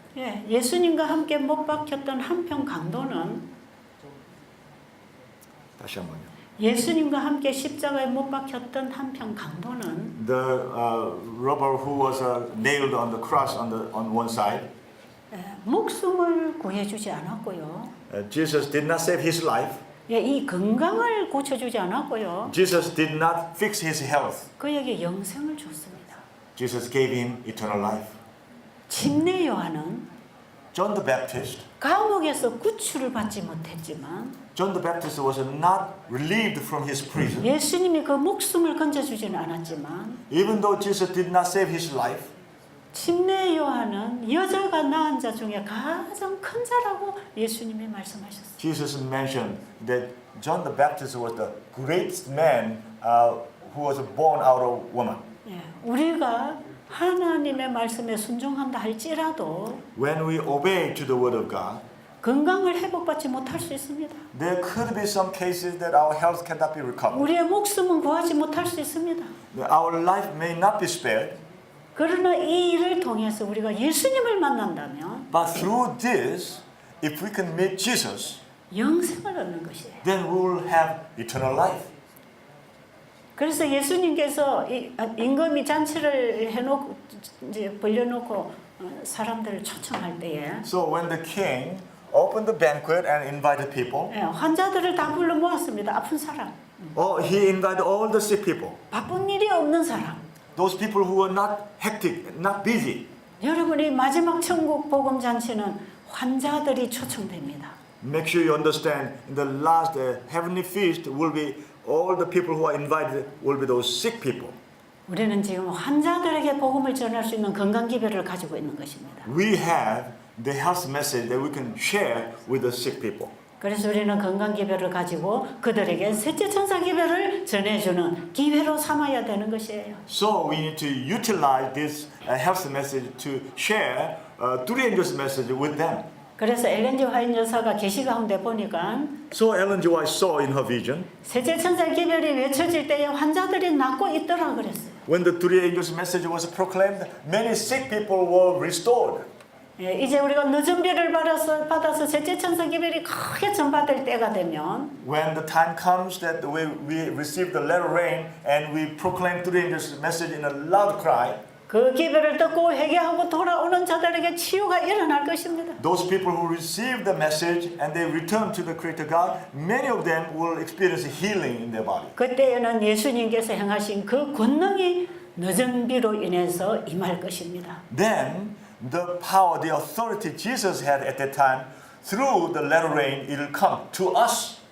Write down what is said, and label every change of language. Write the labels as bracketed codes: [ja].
[ko] 예, 예수님과 함께 못 박혔던 한편 강도는 다시 한번요. 예수님과 함께 십자가에 못 박혔던 한편 강도는 [en] The robber who was nailed on the cross on one side, [ko] 목숨을 구해주지 않았고요. [en] Jesus did not save his life. [ko] 예, 이 건강을 고쳐주지 않았고요. [en] Jesus did not fix his health. [ko] 그에게 영생을 줬습니다. [en] Jesus gave him eternal life. [ko] 침례 요한은 [en] John the Baptist, [ko] 감옥에서 구출을 받지 못했지만 [en] John the Baptist was not relieved from his prison. [ko] 예수님이 그 목숨을 건져주지는 않았지만 [en] Even though Jesus did not save his life, [ko] 침례 요한은 여자가 낳은 자 중에 가장 큰 자라고 예수님이 말씀하셨어요. [en] Jesus mentioned that John the Baptist was the greatest man who was born out of woman. [ko] 예, 우리가 하나님의 말씀에 순종한다 할지라도 [en] When we obey to the word of God, [ko] 건강을 회복받지 못할 수 있습니다. [en] there could be some cases that our health cannot be recovered. [ko] 우리의 목숨은 구하지 못할 수 있습니다. [en] Our life may not be spared, [ko] 그러나 이 일을 통해서 우리가 예수님을 만난다면 [en] but through this, if we can meet Jesus, [ko] 영생을 얻는 것이에요. [en] then we will have eternal life. [ko] 그래서 예수님께서 임금이 잔치를 해놓고 이제 벌려놓고 사람들을 초청할 때에 [en] So when the king opened the banquet and invited people, [ko] 예, 환자들을 다 불러 모았습니다. 아픈 사람, [en] he invited all the sick people, [ko] 바쁜 일이 없는 사람. [en] those people who were not hectic, not busy. [ko] 여러분이 마지막 천국 복음 잔치는 환자들이 초청됩니다. [en] Make sure you understand, in the last heavenly feast will be all the people who are invited will be those sick people. [ko] 우리는 지금 환자들에게 복음을 전할 수 있는 건강 기별을 가지고 있는 것입니다. [en] We have the health message that we can share with the sick people. [ko] 그래서 우리는 건강 기별을 가지고 그들에게 셋째 천사 기별을 전해주는 기회로 삼아야 되는 것이에요. [en] So we need to utilize this health message to share three angels' message with them. [ko] 그래서 엘렌 G 화이트 여사가 계시 가운데 보니까 [en] So Ellen G. White saw in her vision, [ko] 셋째 천사 기별이 외쳐질 때에 환자들이 낫고 있더라 그랬어요. [en] when the three angels' message was proclaimed, many sick people were restored. [ko] 예, 이제 우리가 늦은 비를 받아서 셋째 천사 기별이 크게 전파될 때가 되면 [en] When the time comes that we receive the latter rain and we proclaim three angels' message in a loud cry, [ko] 그 기별을 듣고 회개하고 돌아오는 자들에게 치유가 일어날 것입니다. [en] those people who receive the message and they return to the Creator God, many of them will experience healing in their body. [ko] 그때에는 예수님께서 행하신 그 권능이 늦은 비로 인해서 임할 것입니다. [en] Then the power, the authority Jesus had at that time, through the latter rain, it will come to us.